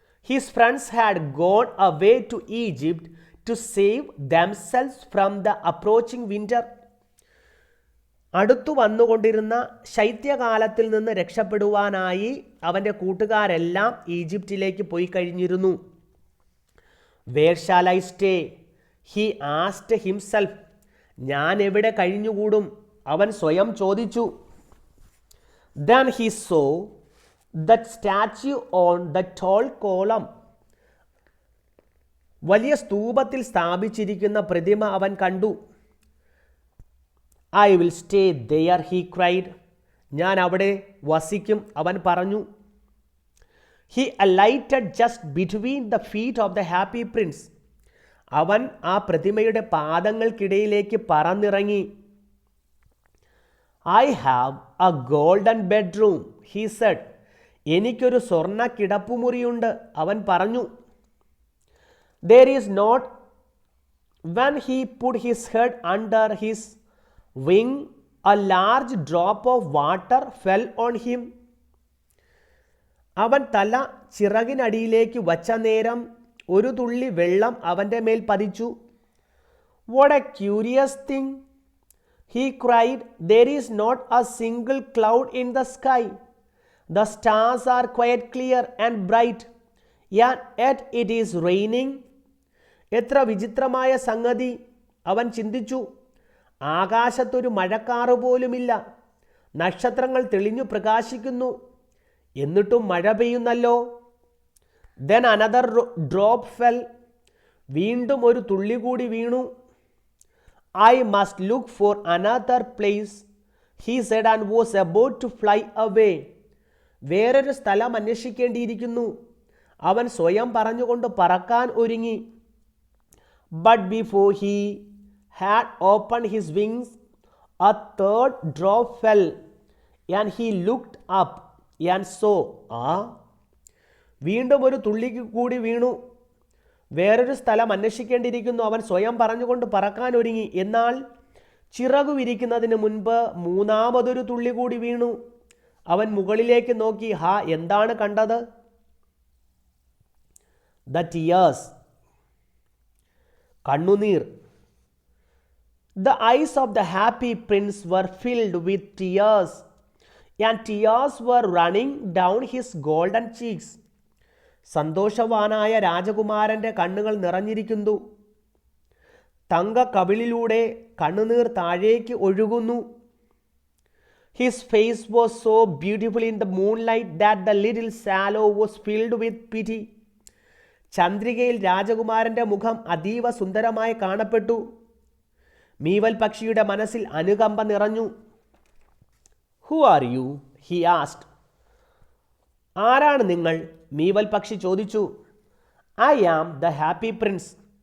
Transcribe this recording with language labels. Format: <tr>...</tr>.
<en>His friends had gone away to Egypt to save themselves from the approaching winter.</en> <ml>അടുത്തു വന്നുകൊണ്ടിരുന്ന ശൈത്യകാലത്തിൽ നിന്ന് രക്ഷപ്പെടുവാനായി അവൻ്റെ കൂട്ടുകാരെല്ലാം ഈജിപ്തിലേക്ക് പോയി കഴിഞ്ഞിരുന്നു.</ml> <en>Where shall I stay? He asked himself.</en> <ml>ഞാൻ എവിടെ കഴിഞ്ഞുകൂടും? അവൻ സ്വയം ചോദിച്ചു.</ml> <en>Then he saw that statue on the tall column.</en> <ml>വലിയ സ്തൂപത്തിൽ സ്ഥാപിച്ചിരിക്കുന്ന പ്രതിമ അവൻ കണ്ടു.</ml> <en>I will stay there, he cried.</en> <ml>ഞാൻ അവിടെ വസിക്കും, അവൻ പറഞ്ഞു.</ml> <en>He alighted just between the feet of the happy prince.</en> <ml>അവൻ ആ പ്രതിമയുടെ പാദങ്ങൾക്കിടയിലേക്ക് പറന്നിറങ്ങി.</ml> <en>I have a golden bedroom, he said.</en> <ml>എനിക്കൊരു സ്വർണ്ണ കിടപ്പുമുറിയുണ്ട്, അവൻ പറഞ്ഞു.</ml> <en>There is not. When he put his head under his wing, a large drop of water fell on him.</en> <ml>അവൻ തല ചിറകിനടിയിലേക്ക് വച്ച നേരം ഒരു തുള്ളി വെള്ളം അവൻ്റെ മേൽ പതിച്ചു.</ml> <en>What a curious thing, he cried. There is not a single cloud in the sky. The stars are quite clear and bright, yet it is raining.</en> <ml>എത്ര വിചിത്രമായ സംഗതി, അവൻ ചിന്തിച്ചു. ആകാശത്തൊരു മഴക്കാറ് പോലുമില്ല, നക്ഷത്രങ്ങൾ തെളിഞ്ഞു പ്രകാശിക്കുന്നു, എന്നിട്ടും മഴ പെയ്യുന്നല്ലോ.</ml> <en>Then another drop fell.</en> <ml>വീണ്ടും ഒരു തുള്ളി കൂടി വീണു.</ml> <en>I must look for another place, he said, and was about to fly away.</en> <ml>വേറൊരു സ്ഥലം അന്വേഷിക്കേണ്ടിയിരിക്കുന്നു, അവൻ സ്വയം പറഞ്ഞുകൊണ്ട് പറക്കാൻ ഒരുങ്ങി.</ml> <en>But before he had opened his wings, a third drop fell, and he looked up and saw.</en> <ml>വീണ്ടും ഒരു തുള്ളിക്ക് കൂടി വീണു. വേറൊരു സ്ഥലം അന്വേഷിക്കേണ്ടിയിരിക്കുന്നു, അവൻ സ്വയം പറഞ്ഞുകൊണ്ട് പറക്കാൻ ഒരുങ്ങി. എന്നാൽ ചിറകു വിരിക്കുന്നതിന് മുൻപ് മൂന്നാമതൊരു തുള്ളി കൂടി വീണു. അവൻ മുകളിലേക്ക് നോക്കി. ഹാ, എന്താണ് കണ്ടത്?</ml> <en>The tears, കണ്ണുനീർ. The eyes of the happy prince were filled with tears, and tears were running down his golden cheeks.</en> <ml>സന്തോഷവാനായ രാജകുമാരൻ്റെ കണ്ണുകൾ നിറഞ്ഞിരിക്കുന്നു. തങ്ക കവിളിലൂടെ കണ്ണുനീർ താഴേക്ക് ഒഴുകുന്നു. His face was so beautiful in the moonlight that the little swallow was filled with pity. ചന്ദ്രികയിൽ രാജകുമാരൻ്റെ മുഖം അതീവ സുന്ദരമായി കാണപ്പെട്ടു. മീവൽ പക്ഷിയുടെ മനസ്സിൽ അനുകമ്പ നിറഞ്ഞു.</ml> <en>Who are you? He asked.</en> <ml>ആരാണ് നിങ്ങൾ? മീവൽ പക്ഷി ചോദിച്ചു.</ml> <en>I am the happy prince.</en>